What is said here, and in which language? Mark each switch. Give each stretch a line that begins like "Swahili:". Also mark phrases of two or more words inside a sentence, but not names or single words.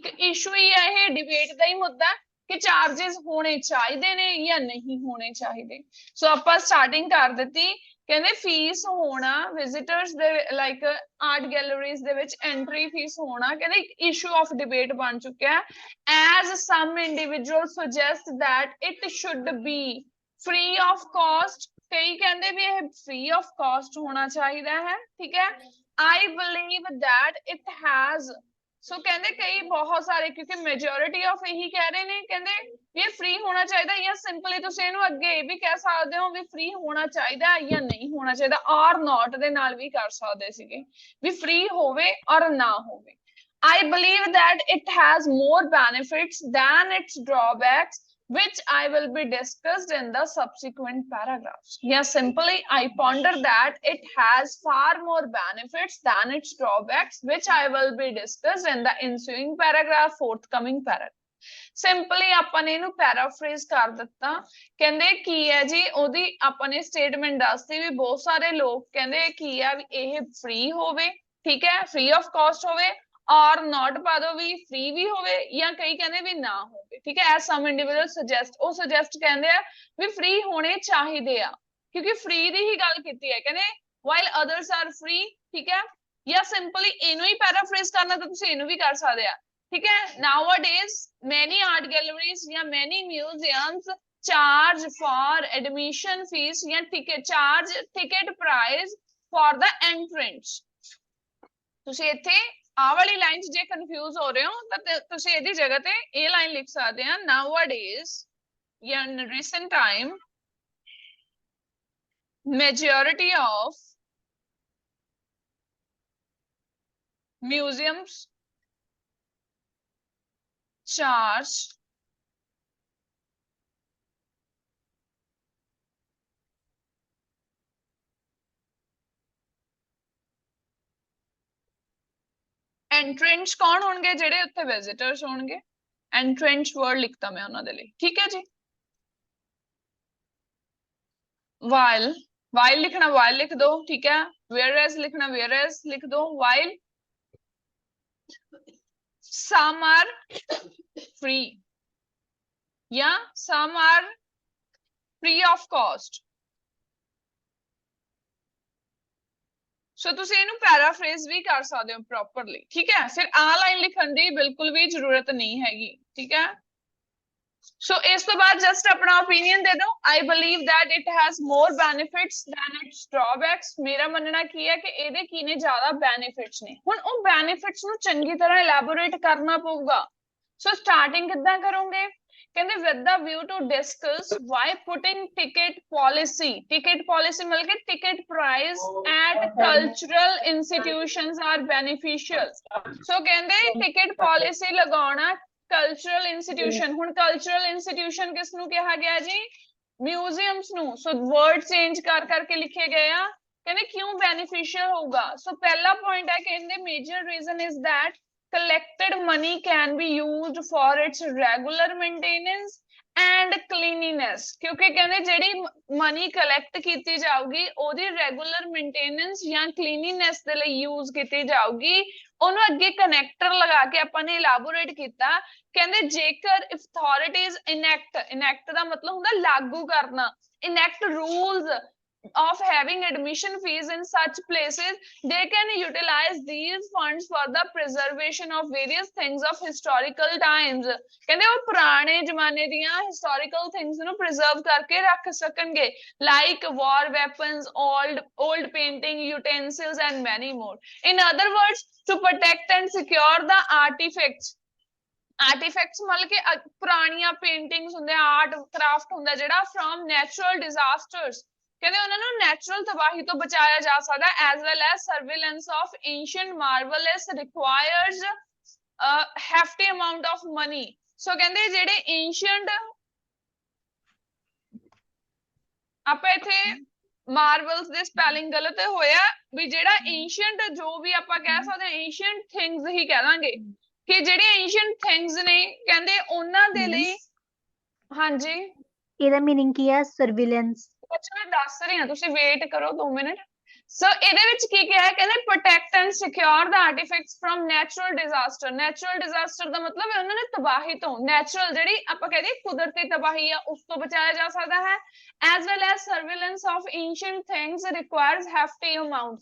Punjabi: ਇਸ਼ੂ ਹੀ ਹੈ ਇਹ ਡਿਬੇਟ ਦਾ ਹੀ ਮੁੱਦਾ ਕਿ ਚਾਰजेस ਹੋਣੇ ਚਾਹੀਦੇ ਨੇ ਜਾਂ ਨਹੀਂ ਹੋਣੇ ਚਾਹੀਦੇ ਸੋ ਆਪਾਂ ਸਟਾਰਟਿੰਗ ਕਰ ਦਿੱਤੀ ਕਹਿੰਦੇ ਫੀਸ ਹੋਣਾ ਵਿਜ਼ਿਟਰਸ ਦੇ
English: like art galleries
Punjabi: ਦੇ ਵਿੱਚ
English: entry fees
Punjabi: ਹੋਣਾ ਕਹਿੰਦੇ ਇੱਕ
English: issue of debate
Punjabi: ਬਣ ਚੁੱਕਿਆ ਹੈ
English: as some individuals suggest that it should be free of cost
Punjabi: ਕਈ ਕਹਿੰਦੇ ਵੀ ਇਹ
English: free of cost
Punjabi: ਹੋਣਾ ਚਾਹੀਦਾ ਹੈ ਠੀਕ ਹੈ
English: I believe that it has
Punjabi: ਸੋ ਕਹਿੰਦੇ ਕਈ ਬਹੁਤ ਸਾਰੇ ਕਿਉਂਕਿ
English: majority of
Punjabi: ਇਹੀ ਕਹਿ ਰਹੇ ਨੇ ਕਹਿੰਦੇ ਵੀ ਇਹ ਫ੍ਰੀ ਹੋਣਾ ਚਾਹੀਦਾ ਜਾਂ ਸਿੰਪਲੀ ਤੁਸੀਂ ਇਹਨੂੰ ਅੱਗੇ ਇਹ ਵੀ ਕਹਿ ਸਕਦੇ ਹੋ ਵੀ ਫ੍ਰੀ ਹੋਣਾ ਚਾਹੀਦਾ ਜਾਂ ਨਹੀਂ ਹੋਣਾ ਚਾਹੀਦਾ ਔਰ ਨਾਟ ਦੇ ਨਾਲ ਵੀ ਕਰ ਸਕਦੇ ਸੀਗੇ ਵੀ ਫ੍ਰੀ ਹੋਵੇ ਔਰ ਨਾ ਹੋਵੇ
English: I believe that it has more benefits than its drawbacks which I will be discussed in the subsequent paragraphs. Yeah, simply I ponder that it has far more benefits than its drawbacks, which I will be discussed in the ensuing paragraph, forthcoming paragraph.
Punjabi: Simply ਆਪਾਂ ਨੇ ਇਹਨੂੰ ਪੈਰਾਫਰੇਜ਼ ਕਰ ਦਿੱਤਾ ਕਹਿੰਦੇ ਕੀ ਹੈ ਜੀ ਉਹਦੀ ਆਪਾਂ ਨੇ ਸਟੇਟਮੈਂਟ ਦੱਸਦੀ ਵੀ ਬਹੁਤ ਸਾਰੇ ਲੋਕ ਕਹਿੰਦੇ ਕੀ ਆ ਵੀ ਇਹ ਫ੍ਰੀ ਹੋਵੇ ਠੀਕ ਹੈ
English: free of cost
Punjabi: ਹੋਵੇ ਔਰ ਨੋਟ ਪਾ ਦੋ ਵੀ ਫ੍ਰੀ ਵੀ ਹੋਵੇ ਜਾਂ ਕਈ ਕਹਿੰਦੇ ਵੀ ਨਾ ਹੋਵੇ ਠੀਕ ਹੈ
English: as some individuals suggest
Punjabi: ਉਹ ਸੁਜੈਸਟ ਕਹਿੰਦੇ ਆ ਵੀ ਫ੍ਰੀ ਹੋਣੇ ਚਾਹੀਦੇ ਆ ਕਿਉਂਕਿ ਫ੍ਰੀ ਦੀ ਹੀ ਗੱਲ ਕੀਤੀ ਹੈ ਕਹਿੰਦੇ
English: while others are free
Punjabi: ਠੀਕ ਹੈ ਜਾਂ ਸਿੰਪਲੀ ਇਹਨੂੰ ਹੀ ਪੈਰਾਫ੍ਰੇਜ਼ ਕਰਨਾ ਤਾਂ ਤੁਸੀਂ ਇਹਨੂੰ ਵੀ ਕਰ ਸਕਦੇ ਆ ਠੀਕ ਹੈ
English: nowadays many art galleries
Punjabi: ਜਾਂ
English: many museums charge for admission fees
Punjabi: ਜਾਂ
English: ticket price for the entrance
Punjabi: ਤੁਸੀਂ ਇੱਥੇ ਆਹ ਵਾਲੀ ਲਾਈਨ 'ਚ ਜੇ ਕਨਫਿਊਜ਼ ਹੋ ਰਹੇ ਹੋ ਤਾਂ ਤੁਸੀਂ ਇਹਦੀ ਜਗ੍ਹਾ ਤੇ ਇਹ ਲਾਈਨ ਲਿਖ ਸਕਦੇ ਆ nowadays ਜਾਂ
English: in recent time majority of museums charge entrance
Punjabi: ਕੌਣ ਹੋਣਗੇ ਜਿਹੜੇ ਉੱਥੇ ਵਿਜ਼ਿਟਰਸ ਹੋਣਗੇ
English: entrance word
Punjabi: ਲਿਖਤਾ ਮੈਂ ਉਹਨਾਂ ਦੇ ਲਈ ਠੀਕ ਹੈ ਜੀ while ਲਿਖਣਾ while ਲਿਖ ਦੋ ਠੀਕ ਹੈ whereas ਲਿਖਣਾ whereas ਲਿਖ ਦੋ while
English: some are free
Punjabi: ਜਾਂ
English: some are free of cost
Punjabi: ਸੋ ਤੁਸੀਂ ਇਹਨੂੰ ਪੈਰਾਫ੍ਰੇਜ਼ ਵੀ ਕਰ ਸਕਦੇ ਹੋ ਪ੍ਰੋਪਰਲੀ ਠੀਕ ਹੈ ਫਿਰ ਆਹ ਲਾਈਨ ਲਿਖਣ ਦੀ ਬਿਲਕੁਲ ਵੀ ਜ਼ਰੂਰਤ ਨਹੀਂ ਹੈਗੀ ਠੀਕ ਹੈ ਸੋ ਇਸ ਤੋਂ ਬਾਅਦ ਜਸਟ ਆਪਣਾ ਓਪੀਨੀਅਨ ਦੇ ਦਿਓ
English: I believe that it has more benefits than its drawbacks
Punjabi: ਮੇਰਾ ਮੰਨਣਾ ਕੀ ਹੈ ਕਿ ਇਹਦੇ ਕੀ ਨੇ ਜ਼ਿਆਦਾ ਬੈਨੀਫਿਟਸ ਨੇ ਹੁਣ ਉਹ ਬੈਨੀਫਿਟਸ ਨੂੰ ਚੰਗੀ ਤਰ੍ਹਾਂ ਇਲੈਬੋਰੇਟ ਕਰਨਾ ਪਊਗਾ ਸੋ ਸਟਾਰਟਿੰਗ ਕਿੱਦਾਂ ਕਰੋਗੇ ਕਹਿੰਦੇ
English: with the view to discuss why putting ticket policy
Punjabi: ਮਿਲ ਕੇ
English: ticket price at cultural institutions are beneficial
Punjabi: ਸੋ ਕਹਿੰਦੇ
English: ticket policy
Punjabi: ਲਗਾਉਣਾ
English: cultural institution
Punjabi: ਹੁਣ
English: cultural institution
Punjabi: ਕਿਸ ਨੂੰ ਕਿਹਾ ਗਿਆ ਜੀ ਮਿਊਜ਼ੀਅਮਸ ਨੂੰ ਸੋ
English: word change
Punjabi: ਕਰ ਕਰਕੇ ਲਿਖੇ ਗਏ ਆ ਕਹਿੰਦੇ ਕਿਉਂ ਬੈਨੀਫੀਸ਼ੀਅਲ ਹੋਊਗਾ ਸੋ ਪਹਿਲਾ ਪੁਆਇੰਟ ਹੈ ਕਹਿੰਦੇ
English: major reason is that collected money can be used for its regular maintenance and cleanliness
Punjabi: ਕਿਉਂਕਿ ਕਹਿੰਦੇ ਜਿਹੜੀ
English: money collect
Punjabi: ਕੀਤੀ ਜਾਊਗੀ ਉਹਦੀ
English: regular maintenance
Punjabi: ਜਾਂ ਕਲੀਨਲੀਨੈਸ ਦੇ ਲਈ ਯੂਜ਼ ਕੀਤੀ ਜਾਊਗੀ ਉਹਨੂੰ ਅੱਗੇ ਕਨੈਕਟਰ ਲਗਾ ਕੇ ਆਪਾਂ ਨੇ ਇਲੈਬੋਰੇਟ ਕੀਤਾ ਕਹਿੰਦੇ ਜੇਕਰ
English: authorities enact
Punjabi: ਦਾ ਮਤਲਬ ਹੁੰਦਾ ਲਾਗੂ ਕਰਨਾ
English: enact rules of having admission fees in such places they can utilize these funds for the preservation of various things of historical times
Punjabi: ਕਹਿੰਦੇ ਉਹ ਪੁਰਾਣੇ ਜ਼ਮਾਨੇ ਦੀਆਂ
English: historical things ਨੂੰ preserve
Punjabi: ਕਰਕੇ ਰੱਖ
English: ਸਕਣਗੇ like war weapons old painting utensils and many more in other words to protect and secure the artifacts
Punjabi: ਮਤਲਬ ਕਿ ਪੁਰਾਣੀਆਂ ਪੇਂਟਿੰਗਸ ਹੁੰਦੇ ਆਰਟ ਕਰਾਫਟ ਹੁੰਦਾ ਜਿਹੜਾ
English: from natural disasters
Punjabi: ਕਹਿੰਦੇ ਉਹਨਾਂ ਨੂੰ ਨੈਚੁਰਲ ਤਬਾਹੀ ਤੋਂ ਬਚਾਇਆ ਜਾ ਸਕਦਾ
English: as well as surveillance of ancient marvels requires a hefty amount of money
Punjabi: ਸੋ ਕਹਿੰਦੇ ਜਿਹੜੇ
English: ancient
Punjabi: ਆਪਾਂ ਇੱਥੇ ਮਾਰਵਲਸ ਦੇ ਸਪੈਲਿੰਗ ਗਲਤ ਹੋਇਆ ਵੀ ਜਿਹੜਾ ancient ਜੋ ਵੀ ਆਪਾਂ ਕਹਿ ਸਕਦੇ ਹਾਂ
English: ancient things
Punjabi: ਹੀ ਕਹਿ ਦਾਂਗੇ ਕਿ ਜਿਹੜੇ
English: ancient things
Punjabi: ਨੇ ਕਹਿੰਦੇ ਉਹਨਾਂ ਦੇ ਲਈ ਹਾਂਜੀ ਇਹਦਾ ਮੀਨਿੰਗ ਕੀ ਹੈ ਸਰਵੇਲੈਂਸ ਅੱਛਾ ਮੈਂ ਦੱਸ ਰਹੀ ਹਾਂ ਤੁਸੀਂ ਵੇਟ ਕਰੋ 2 ਮਿੰਟ ਸੋ ਇਹਦੇ ਵਿੱਚ ਕੀ ਕਿਹਾ ਹੈ ਕਹਿੰਦੇ
English: protect and secure the artifacts from natural disaster
Punjabi: ਦਾ ਮਤਲਬ ਹੈ ਉਹਨਾਂ ਨੇ ਤਬਾਹੀ ਤੋਂ ਨੈਚੁਰਲ ਜਿਹੜੀ ਆਪਾਂ ਕਹਿੰਦੇ ਕੁਦਰਤੀ ਤਬਾਹੀ ਆ ਉਸ ਤੋਂ ਬਚਾਇਆ ਜਾ ਸਕਦਾ ਹੈ
English: as well as surveillance of ancient things requires hefty amount